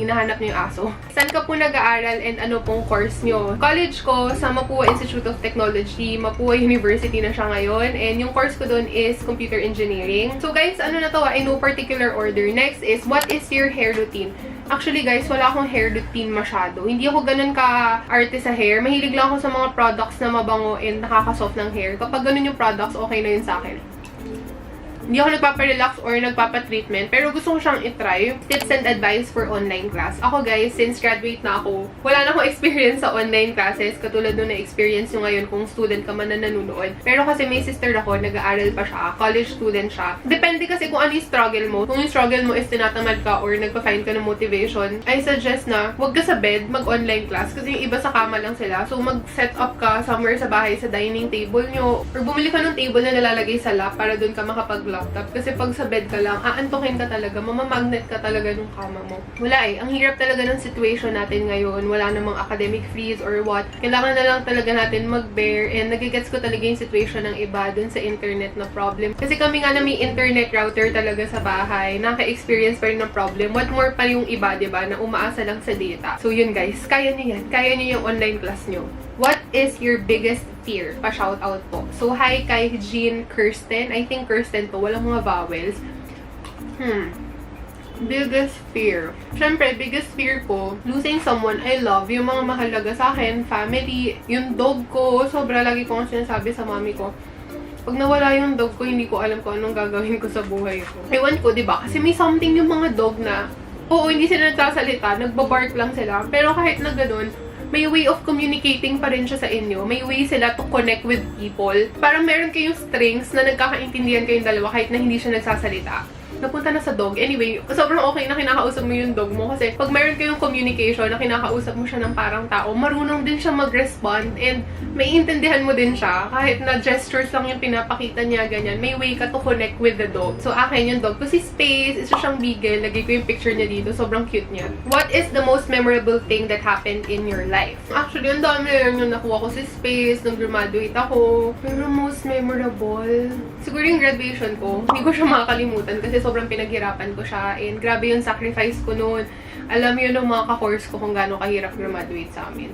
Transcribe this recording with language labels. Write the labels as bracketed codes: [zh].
[tl] Hinahanap niyo yung aso. Saan ka po nag-aaral and ano pong course nyo? College ko sa Mapua Institute of Technology. Mapua University na siya ngayon. And yung course ko doon is Computer Engineering. So guys, ano na to in no particular order. [en] Next is, what is your hair routine? [tl] Actually guys, wala akong hair routine masyado. Hindi ako ganun ka-arte sa hair. Mahilig lang ako sa mga products na mabango and nakaka-soft ng hair. Kapag ganun yung products, okay na yun sa akin. Hindi ako nagpaparelax or nagpapatreatment, pero gusto ko siyang itry. [en] Tips and advice for online class. [tl] Ako guys, since graduate na ako, wala na akong experience sa online classes, katulad nung na-experience nyo ngayon kung student ka man na nanonood. Pero kasi may sister ako, nag-aaral pa siya, college student siya. Depende kasi kung ano yung struggle mo. Kung yung struggle mo is tinatamad ka or nagpa-find ka ng motivation, I suggest na huwag ka sa bed, mag-online class. Kasi yung iba sa kama lang sila. So mag-set up ka somewhere sa bahay, sa dining table nyo, or bumili ka ng table na nalalagay sa lap para dun ka makapag-laptop. Kasi pag sa bed ka lang, aantukin ka talaga, mamamagnet ka talaga nung kama mo. Wala eh. Ang hirap talaga ng situation natin ngayon. Wala namang academic freeze or what. Kailangan na lang talaga natin mag-bear and nagigets ko talaga yung situation ng iba dun sa internet na problem. Kasi kami nga na may internet router talaga sa bahay, naka-experience pa rin ng problem. What more pa yung iba, diba, na umaasa lang sa data. So yun guys, kaya nyo yan. Kaya nyo yung online class nyo. [en] What is your biggest fear? [tl] Pa-shoutout po. So, hi kay Jean Kirsten. I think Kirsten to. Walang mga vowels. [en] Biggest fear. [tl] Siyempre, [en] biggest fear ko, losing someone I love. [tl] Yung mga mahalaga sa akin, family, yung dog ko. Sobra lagi ko sinasabi sa mami ko. Pag nawala yung dog ko, hindi ko alam kung anong gagawin ko sa buhay ko. Ewan ko, diba? Kasi may something yung mga dog na, oo, hindi sila nagsasalita, nagbabark lang sila. Pero kahit na ganun, may way of communicating pa rin siya sa inyo. May way sila to connect with people. Parang meron kayong strings na nagkakaintindihan kayong dalawa kahit na hindi siya nagsasalita. Napunta na sa dog. Anyway, sobrang okay na kinakausap mo yung dog mo kasi pag meron kayong communication na kinakausap mo siya ng parang tao, marunong din siya mag-respond and maiintindihan mo din siya kahit na gestures lang yung pinapakita niya, ganyan. May way ka to connect with the dog. So, akin yung dog ko si Space. Isa siyang beagle. Lagay ko yung picture niya dito. Sobrang cute niya. [en] What is the most memorable thing that happened in your life? [tl] Actually, ang dami na yung nakuha ko si Space nung graduate ako. Pero most memorable, siguro yung graduation ko. Hindi ko siya makakalimutan kasi sobrang pinaghirapan ko siya and grabe yung sacrifice ko noon. Alam yun ng mga ka-course ko kung gaano kahirap graduate sa amin.